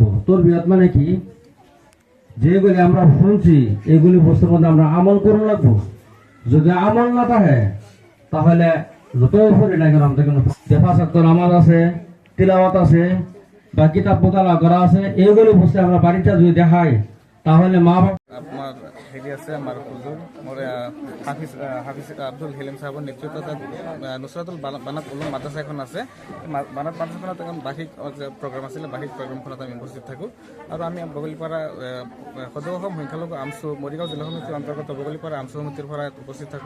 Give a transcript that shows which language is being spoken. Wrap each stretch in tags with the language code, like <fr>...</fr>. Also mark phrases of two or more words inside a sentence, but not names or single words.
<bn>তরবিয়ত মানে কি, যেগুলি আমরা শুনছি এগুলি বস্তুর মধ্যে আমরা আমল করে লাগবো। যদি আমল না থাকে তাহলে যত পড়ি না কেন আমাদের কোনো নামাজ আছে, তিলাওয়াত আছে বা কিতাব মোতালা করা আছে, এইগুলি বস্তু আমরা বাড়িটা যদি দেখাই তাহলে মা বাবা</bn> <as>আমার হেৰি আছে, আমাৰ হুজুৰ মোৰ হাফিজ আব্দুল হেলিম সাহেবৰ নেতৃত্বত নুসরাতুল বানাত উলুম মাদ্রাসা এখন আছে। বানাত মাদ্রাসাখনত এখন বাৰ্ষিক প্ৰগ্ৰাম আছিলে, বাৰ্ষিক প্ৰগ্ৰামখনত আমি উপস্থিত থাকোঁ। আৰু আমি বগলীপাৰা সদৌ অসম সংখ্যালঘু আমচু মৰিগাঁও জিলা সমিতিৰ অন্তৰ্গত বগলীপাৰা আমচু সমিতিৰ পৰা উপস্থিত থাকোঁ।</as>